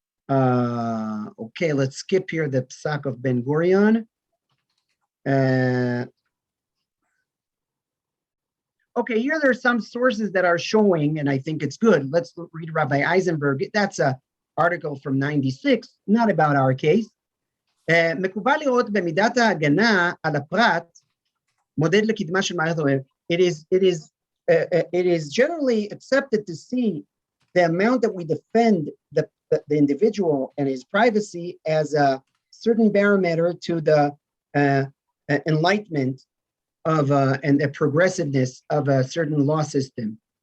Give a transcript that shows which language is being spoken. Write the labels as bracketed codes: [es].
[en] Okay, let's skip here the Psak of Ben Gurion. Okay, here there are some sources that are showing, and I think it's good. Let's read Rabbi Eisenberg. That's an article from 96, not about our case. [he] מקובל לראות במידת ההגנה על הפרט מודד לקדמה של מערכת האוהב. [en] It is generally accepted to see the amount that we defend the individual and his privacy as a certain barometer to the enlightenment of and the progressiveness of a certain law system.